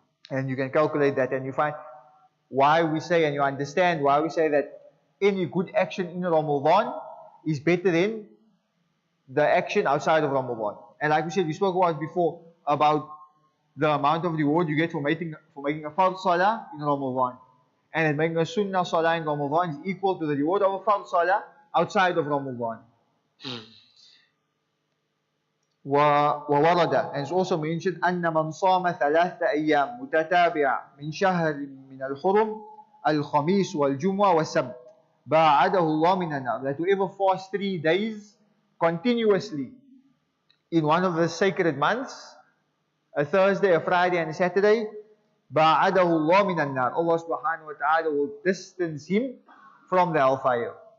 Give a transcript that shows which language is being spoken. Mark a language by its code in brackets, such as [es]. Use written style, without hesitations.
[en] And you can calculate that and you find why we say, and you understand why we say that any good action in Ramadan is better than the action outside of Ramadan. And like we said, we spoke about before about the amount of reward you get for making a fard salah in Ramadan. And then making a sunnah salah in Ramadan is equal to the reward of a fard salah outside of Ramadan. [ar] وورد, [en] and it's also mentioned [ar] أن من صام 3 أيام متتابعة من شهر من الحرم الخميس والجمعة والسبت باعده الله من النار. [en] That whoever fasts 3 days continuously in one of the sacred months, a Thursday, a Friday, and a Saturday, [ar] باعده الله من النار. [en] Allah subhanahu wa ta'ala will distance him from the hellfire.